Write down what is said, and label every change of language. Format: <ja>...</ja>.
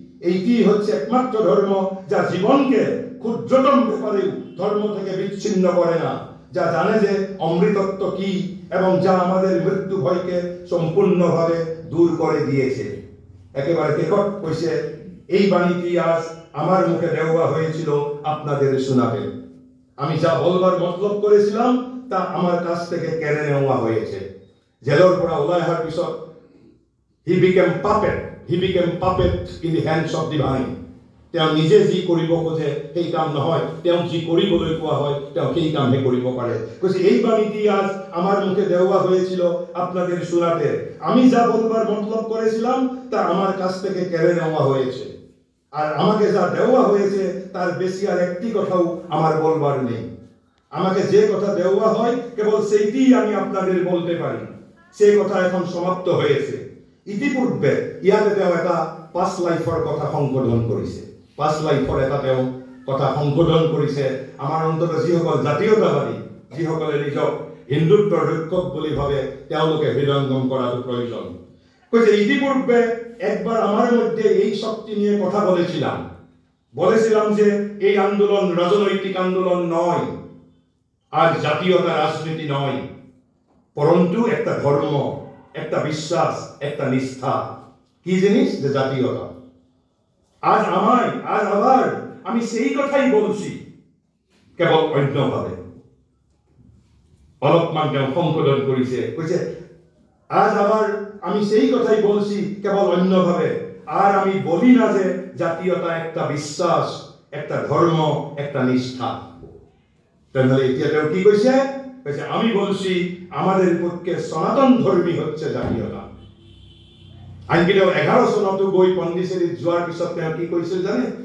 <bn>এইটি হচ্ছে একমাত্র ধর্ম যা জীবনকে ক্ষুদ্রতম ব্যাপারেও ধর্ম থেকে বিচ্ছিন্ন করে না, যা জানে যে অমৃতত্ব কি এবং যা আমাদের মৃত্যু ভয়কে সম্পূর্ণভাবে দূর করে দিয়েছে। একেবারে নিকট কইছে এই বাণীটি আজ আমার মুখে দেওয়া হয়েছিল আপনাদের শোনাবে। আমি যা বলবার মতলব করেছিলাম তা আমার কাছ থেকে কেড়ে নেওয়া হয়েছে।</bn> <as>জেলৰ পৰা ওলাই অহাৰ পিছত</as> <en>he became puppet in the hands of divine.</en> <as>তেওঁ নিজে যি কৰিব খোজে সেই কাম নহয়, তেওঁ যি কৰিবলৈ কোৱা হয় তেওঁ সেই কামহে কৰিব পাৰে।</as> <bn>কৈছে এই বাণীটি আজ আমার মুখে দেওয়া হয়েছিল আপনাদের শোনাতে। আমি যা বলবার মতলব করেছিলাম তা আমার কাছ থেকে কেড়ে নেওয়া হয়েছে, আর আমাকে যা দেওয়া হয়েছে তার বেশি আর একটি কথাও আমার বলবার নেই। আমাকে যে কথা দেওয়া হয় কেবল সেইটি আমি আপনাদের বলতে পারি। সেই কথা এখন সমাপ্ত হয়েছে।</bn> <as>ইতিপূর্বে ইয়াতে তেওঁ এটা পাঁচ লাইফৰ কথা সংশোধন কৰিছে। পাঁচ লাইফৰ এটা তেওঁ কথা সংশোধন কৰিছে। আমাৰ অন্তত যিসকল জাতীয়তাবাদী, যিসকলে নিজক হিন্দুত্বৰ ৰক্ষক বুলি ভাবে, তেওঁলোকে হৃদয়ঙ্গম কৰাটো প্রয়োজন।</as> <bn>কৈছে ইতিপূর্বে একবার আমার মধ্যে এই শক্তি নিয়ে কথা বলেছিলাম যে এই আন্দোলন রাজনৈতিক আন্দোলন নয়, আর জাতীয়তা রাজনীতি নয়, পরন্তু একটা ধর্ম, একটা বিশ্বাস, একটা নিষ্ঠা। কি জিনিস? যে জাতীয়তা। আজ আবার আমি সেই কথাই বলছি, কেবল অন্যভাবে।</bn> <as>অলপমান তেওঁ সংশোধন কৰিছে। কৈছে</as> <bn>আজ আবার আমি সেই কথাই বলছি, কেবল অন্যভাবে। আর আমি বলি না যে জাতীয়তা একটা বিশ্বাস, একটা ধর্ম, একটা নিষ্ঠা। তাহলে</bn> <as>এতিয়া তেওঁ কি কৈছে? কৈছে</as> <bn>আমি বলছি আমাদের পক্ষে সনাতন ধর্মী হচ্ছে জাতীয়তা।</bn> <as>আনকি তেওঁ 11 চনতো গৈ পণ্ডিচেৰীত যোৱাৰ পিছত তেওঁ কি কৈছিল জানে?</as>